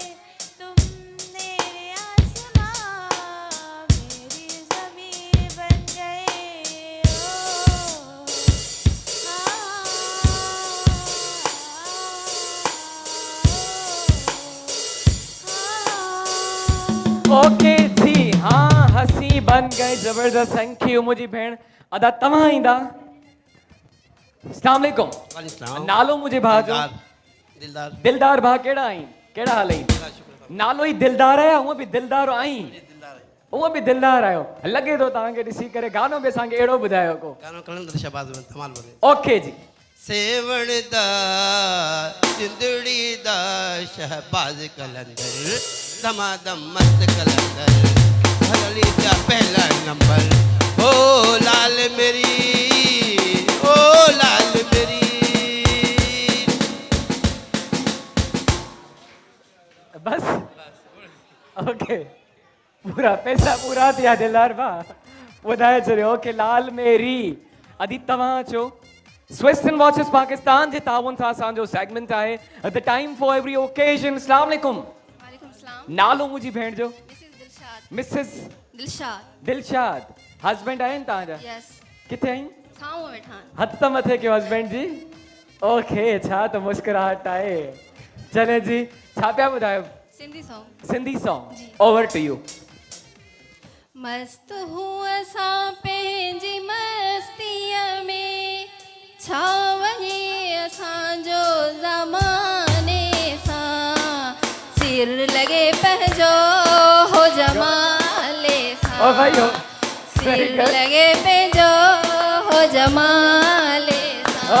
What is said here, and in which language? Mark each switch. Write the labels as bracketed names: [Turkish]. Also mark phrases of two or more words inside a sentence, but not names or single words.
[Urdu] تم میرے آسماں، میری زمیں بن گئے. ओ اوکے جی، ہاں ہنسی بن گئے، زبردست, [English] thank you [Sindhi] मुंहिंजी भेण। अदा तव्हां ईंदा? [Arabic] السلام علیکم. [Sindhi] वालेकुम। नालो मुंहिंजे भाउ जो? दिलदार। दिलदार भाउ, कहिड़ा आहीं? कहिड़ा हाल आहिनि? नालो ई दिलदार आहे, हूअं बि दिलदार आहीं? हूअं बि दिलदार आहियो, लॻे थो तव्हांखे ॾिसी करे। गानो बि असांखे अहिड़ो ॿुधायो को। गानो कलंदर शहबाज धमाल बोले। ओके जी। [Punjabi] سیون دا جندڑی دا شہباز قلندر، دمادم مست قلندر، ہللی دا پہلا نمبر. او لال میری، او لال میری. [Sindhi] बस ओके, पूरा पैसा पूरा थिया दिलदार भाउ, ॿुधाए छॾियो। ओके, लाल मेरी। अदी तव्हां अचो। स्विस एंड वॉचेस पाकिस्तान जे ताउन सां असांजो सेगमेंट आहे [English] the time for every occasion. [Arabic] السلام علیکم. وعلیکم سلام. [Sindhi] नालो मुंहिंजी भेण जो? मिसेस दिलशाद। मिसेस दिलशाद। दिलशाद। हस्बैंड आहिनि तव्हांजा? यस। किथे आहिनि? साम्हूं वेठा आहिनि। हथ त मथे कयो हस्बैंड जी। ओके, छा त मुस्कुराहट आहे। चले जी, छा पिया ॿुधायो? [English] Sindhi song. Sindhi song, over to you. [Sindhi] मस्त हूं असां पंहिंजी मस्तीअ में, छा वञे असांजो ज़माने सां, सिर लॻे पंहिंजो हो जमाले सां। ओ भाई हो, सिर लॻे पंहिंजो हो जमाले सां।